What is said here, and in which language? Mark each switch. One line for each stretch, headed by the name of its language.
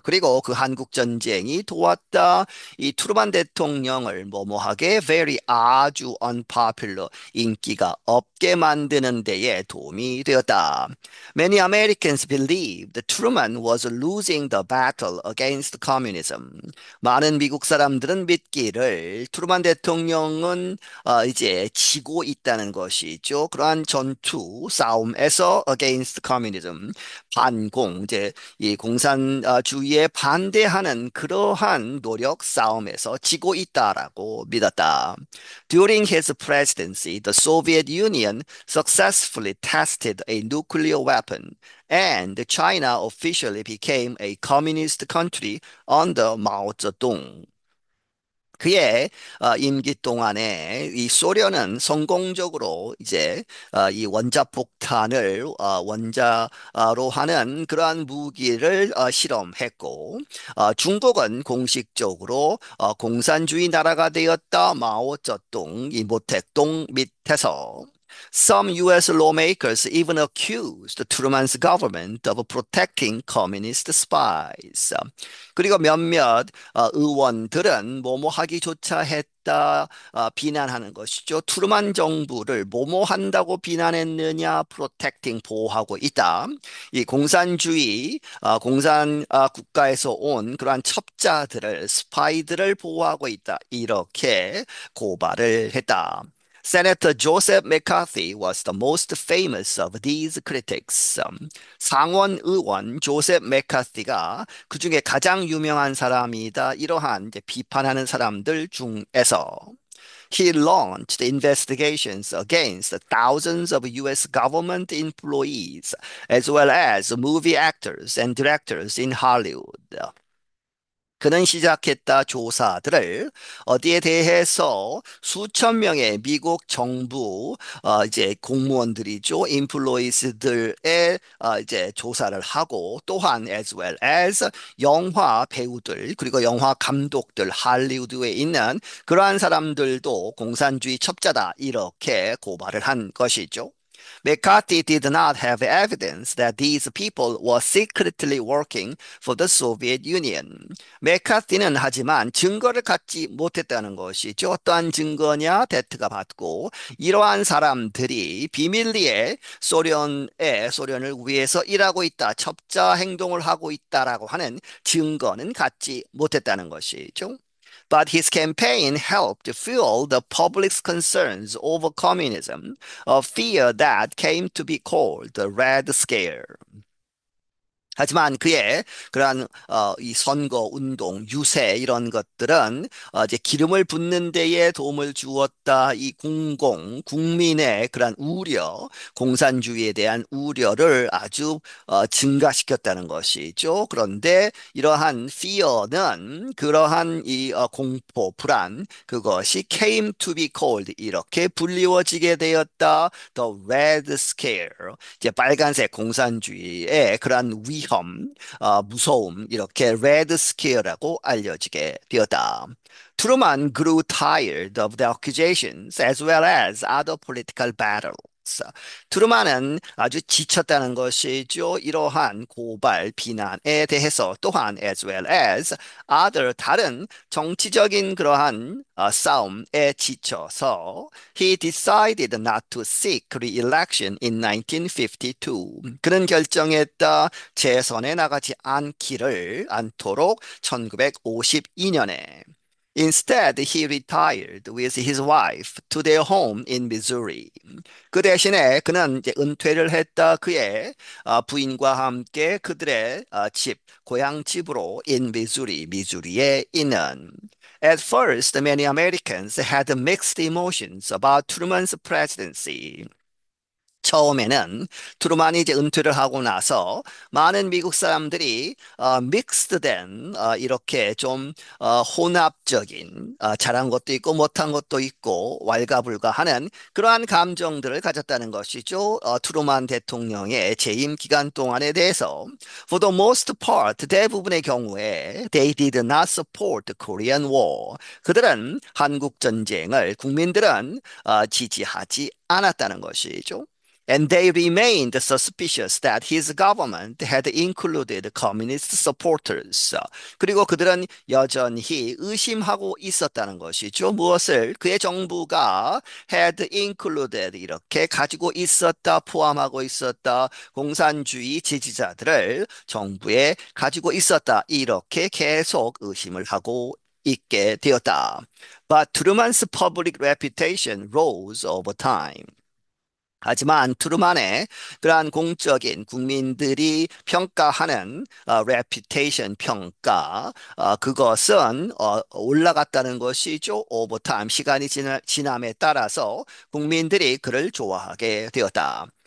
Korean: 그리고 그 한국 전쟁이 도왔다. 이 트루만 대통령을 뭐뭐하게 very 아주 unpopular 인기가 없게 만드는 데에 도움이 되었다.
English: Many Americans believed Truman was losing the battle against communism.
Korean: 많은 미국 사람들은 믿기를 트루만 대통령은 이제 지고 있다는 것이죠. 그러한 전투 싸움에서
English: against communism
Korean: 반공 이제 이 공산주의에 반대하는 그러한 노력 싸움에서 지고 있다라고 믿었다.
English: During his presidency, the Soviet Union successfully tested a nuclear weapon, and China officially became a communist country under Mao Zedong.
Korean: 그의 임기 동안에 이 소련은 성공적으로 이제 이 원자폭탄을 원자로 하는 그러한 무기를 실험했고 중국은 공식적으로 공산주의 나라가 되었다. 마오쩌둥 이 모택동 밑에서
English: Some U.S. lawmakers even accused Truman's government of protecting communist spies.
Korean: 그리고 몇몇 의원들은 뭐뭐 하기조차 했다 비난하는 것이죠. 트루만 정부를 뭐뭐 한다고 비난했느냐, protecting 보호하고 있다. 이 공산주의 공산 국가에서 온 그러한 첩자들을 스파이들을 보호하고 있다. 이렇게 고발을 했다.
English: Senator Joseph McCarthy was the most famous of these critics.
Korean: 상원 의원 조셉 맥카티가 그 중에 가장 유명한 사람이다. 이러한 이제 비판하는 사람들 중에서
English: He launched investigations against thousands of U.S. government employees, as well as movie actors and directors in Hollywood.
Korean: 그는 시작했다 조사들을 어디에 대해서 수천 명의 미국 정부 이제 공무원들이죠 인플루이스들의 이제 조사를 하고 또한
English: as well as
Korean: 영화 배우들 그리고 영화 감독들 할리우드에 있는 그러한 사람들도 공산주의 첩자다 이렇게 고발을 한 것이죠.
English: McCarthy did not have evidence that these people were secretly working for the Soviet Union.
Korean: 맥카티는 하지만 증거를 갖지 못했다는 것이죠. 어떠한 증거냐? 대트가 받고 이러한 사람들이 비밀리에 소련을 위해서 일하고 있다, 첩자 행동을 하고 있다라고 하는 증거는 갖지 못했다는 것이죠.
English: But his campaign helped fuel the public's concerns over communism, a fear that came to be called the Red Scare.
Korean: 하지만 그의 그러한 이 선거 운동 유세 이런 것들은 이제 기름을 붓는 데에 도움을 주었다. 이 국민의 그러한 우려, 공산주의에 대한 우려를 아주 증가시켰다는 것이죠. 그런데 이러한 fear는 그러한 이 공포, 불안 그것이
English: came to be called
Korean: 이렇게 불리워지게 되었다.
English: The Red Scare.
Korean: 이제 빨간색 공산주의의 그러한 위험 무서움 이렇게 Red Scare라고 알려지게 되었다.
English: Truman grew tired of the accusations as well as other political battles.
Korean: 트루만은 아주 지쳤다는 것이죠. 이러한 고발, 비난에 대해서 또한
English: as well as other
Korean: 다른 정치적인 그러한 싸움에 지쳐서
English: he decided not to seek re-election in 1952.
Korean: 그는 결정했다. 재선에 나가지 않도록 1952년에
English: Instead, he retired with his wife to their home in Missouri.
Korean: 그 대신에 그는 이제 은퇴를 했다. 그의 부인과 함께 그들의 고향 집으로
English: in Missouri,
Korean: 미주리에 있는.
English: At first, many Americans had mixed emotions about Truman's presidency.
Korean: 처음에는 트루만이 이제 은퇴를 하고 나서 많은 미국 사람들이 믹스된 이렇게 좀 혼합적인 잘한 것도 있고 못한 것도 있고 왈가불가하는 그러한 감정들을 가졌다는 것이죠. 트루만 대통령의 재임 기간 동안에 대해서
English: For the most part
Korean: 대부분의 경우에
English: they did not support the Korean War.
Korean: 그들은 한국 전쟁을 국민들은 지지하지 않았다는 것이죠.
English: And they remained suspicious that his government had included communist supporters.
Korean: 그리고 그들은 여전히 의심하고 있었다는 것이죠. 무엇을 그의 정부가
English: had included
Korean: 이렇게 가지고 있었다, 포함하고 있었다, 공산주의 지지자들을 정부에 가지고 있었다, 이렇게 계속 의심을 하고 있게 되었다.
English: But Truman's public reputation rose over time.
Korean: 하지만 트루만의 그러한 공적인 국민들이 평가하는 reputation 평가 그것은 올라갔다는 것이죠.
English: over time
Korean: 시간이 지남에 따라서 국민들이 그를 좋아하게 되었다.